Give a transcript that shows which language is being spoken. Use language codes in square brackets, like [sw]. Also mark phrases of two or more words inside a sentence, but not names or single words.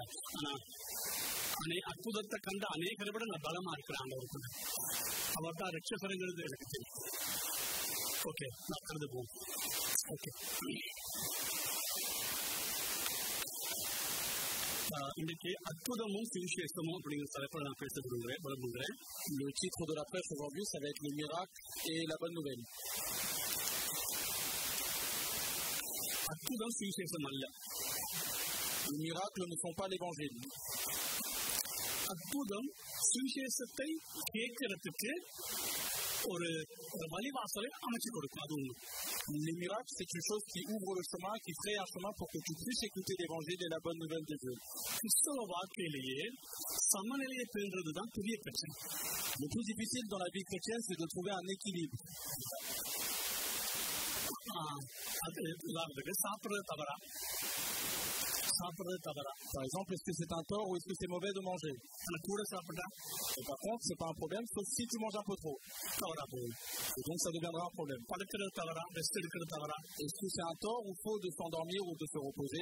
[ta] ஆனா அற்புதத்தை கண்ட அநேகரை விட நான் பலமா இருக்கிறாங்க. அவர் தான் ரட்சகருங்கிறது எனக்கு தெரியும். ஓகே, நான் கடந்து போவோம். ஓகே, இன்னைக்கு அற்புதமும் சுவிசேஷமும் அப்படிங்கிற தலைப்பில் நான் பேச விரும்புகிறேன். [fr] Le titre de la prêche aujourd'hui, ça va être le miracle et la bonne nouvelle. [ta] அற்புதம் சுவிசேஷம் அல்ல. [fr] Les miracles ne sont pas l'évangile. [ta] அற்புதம் சுவிசேஷத்தை கேட்கறதுக்கு ஒரு வழிவாசலை அமைச்சு கொடுக்கும். அது ஒன்று. [fr] Les miracles, c'est une chose qui ouvre le chemin, qui crée un chemin pour que tu puisses écouter l'évangile et la bonne nouvelle de Dieu. [ta] கிறிஸ்தவ வாழ்க்கையிலேயே சமநிலையை பேணுறதுதான் பெரிய பிரச்சனை. [fr] Le plus difficile dans la vie chrétienne, c'est de trouver un équilibre. [ta] அது உதாரணத்துக்கு சாப்பிட்றது தவறா? [fr] Par exemple, est-ce que c'est un tort ou est-ce que c'est mauvais de manger? Par contre, c'est pas un problème, sauf si tu manges un peu trop. Et donc, ça deviendra un problème. Est-ce que c'est un tort ou faux de s'endormir ou de se reposer?